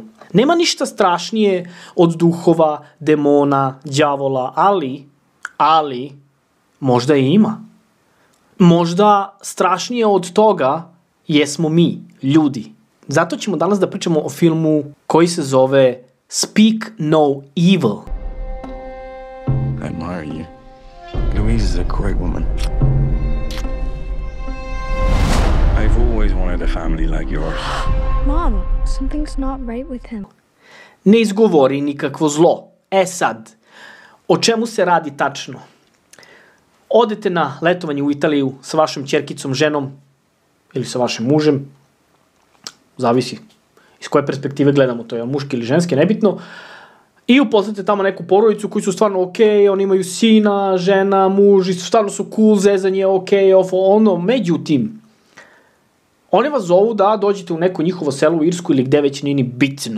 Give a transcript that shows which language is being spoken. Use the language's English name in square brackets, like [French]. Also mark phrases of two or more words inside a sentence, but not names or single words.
[Serbian] Nema ništa strašnije od duhova, demona, đavola, ali možda i ima. Možda strašnije od toga jesmo mi, ljudi. Zato ćemo danas da pričamo o filmu koji se zove Speak No Evil. [English] I admire you. Louise is a great woman. I've always wanted a family like yours. Mom, something's not right with him. [Serbian] Ne izgovori nikakvo zlo. E sad, o čemu se radi tačno? Odete na letovanje u Italiju sa vašom ćerkicom, ženom ili sa vašim mužem, zavisi iz koje perspektive gledamo, to je muški ili ženski, nebitno, i upoznate tamo neku porodicu koji su stvarno okej, oni imaju sina, žena, muž, i stvarno su cool, zezanje, okej, ono, međutim, oni vas zovu da dođete u neko njihovo selo u Irsku ili gde već nije ni bitno.